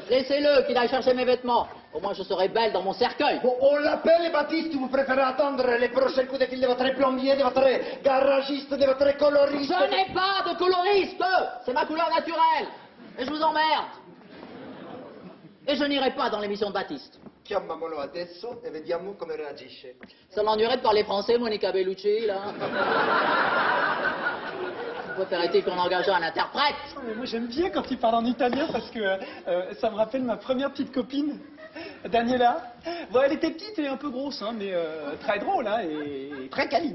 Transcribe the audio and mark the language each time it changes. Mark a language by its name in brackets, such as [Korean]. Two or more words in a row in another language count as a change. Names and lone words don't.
[French] Laissez-le qu'il aille chercher mes vêtements. Au moins, je serai belle dans mon cercueil. Bon, on l'appelle Baptiste, vous préférez attendre les prochains coups de fil de votre plombier, de votre garagiste, de votre coloriste? Je n'ai pas de coloriste. C'est ma couleur naturelle. Et je vous emmerde. Et je n'irai pas dans l'émission de Baptiste. [Italian] Chiamiamolo adesso e vediamo come reagisce. [French] Ça l'ennuierait de parler français, Monica Bellucci, là. Préférait-il qu'on engage un interprète? Mais moi, j'aime bien quand il parle en italien parce que ça me rappelle ma première petite copine, Daniela. Bon, elle était petite et un peu grosse, hein, mais très drôle, hein, et très câline.